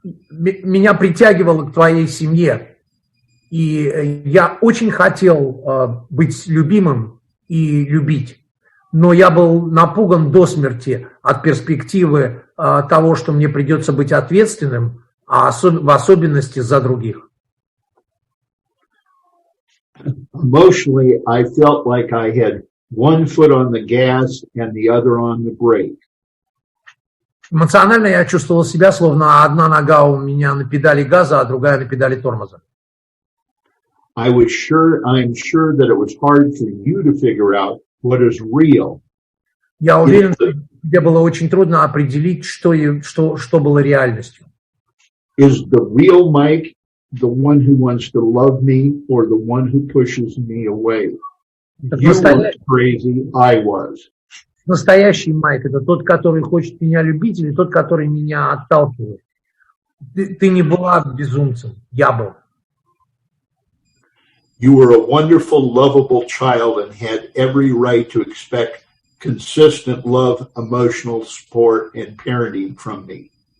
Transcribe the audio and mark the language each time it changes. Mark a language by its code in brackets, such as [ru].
[ru] Меня притягивало к твоей семье, и я очень хотел быть любимым и любить, но я был напуган до смерти от перспективы того, что мне придется быть ответственным, в особенности за других. [en] Emotionally, I felt like I had one foot on the gas and the other on the brake. [ru] Эмоционально я чувствовал себя, словно одна нога у меня на педали газа, а другая на педали тормоза. [en] I'm sure that it was hard for you to figure out what is real. [ru] Я уверен, что тебе было очень трудно определить, что было реальностью. [en] Is the real Mike the one who wants to love me or the one who pushes me away? You were crazy, I was. [ru] Настоящий Майк — это тот, который хочет меня любить, или тот, который меня отталкивает. Ты не была безумцем, я был. [en] You were a wonderful, lovable child and had every right to expect consistent love, emotional support, and parenting from me.